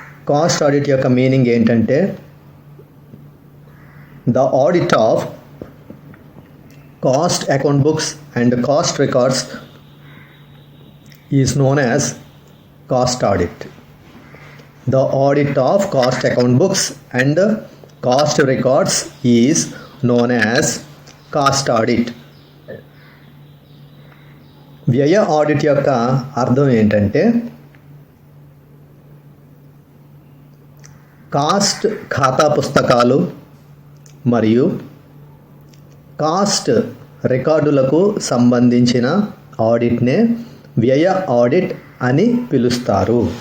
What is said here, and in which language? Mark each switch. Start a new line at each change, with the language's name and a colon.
English: cost audit
Telugu: యొక్క meaning ఏంటంటే
English: The audit of cost account books and cost records is known as cost audit. The audit of cost account books and cost records is known as cost audit.
Telugu: వ్యయ audit యొక్క అర్థం ఏంటంటే cost ఖాతా పుస్తకాలు మరియు cost రికార్డులకు సంబంధించిన ఆడిట్నే వ్యయ audit అని పిలుస్తారు.